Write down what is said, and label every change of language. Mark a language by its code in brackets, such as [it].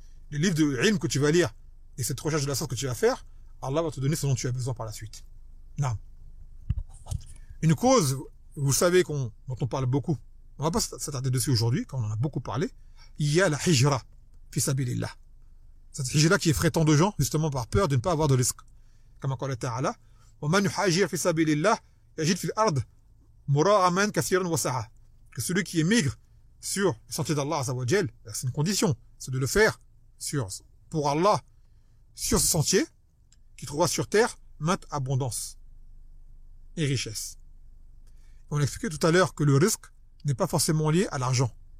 [fr] Les livres de ilm que tu vas lire et cette recherche de la science que tu vas faire, Allah va te donner ce dont tu as besoin par la suite. Non. Une cause, vous savez dont on parle beaucoup, on va pas s'attarder dessus aujourd'hui, quand on en a beaucoup parlé, il y a la hijra, fi sabilillah. Cette hijra qui effraie tant de gens, justement par peur de ne pas avoir de risque. Comme [ar] قال تعالى ومن يهاجر في سبيل الله يجد في الأرض مراغما كثيرا وسعة. [fr] Que celui qui émigre sur le sentier d'Allah Azza wa Jal, c'est une condition, c'est de le faire pour Allah sur ce sentier qui trouvera sur terre maintes abondance et richesse. On expliquait tout à l'heure que le risque n'est pas forcément lié à l'argent.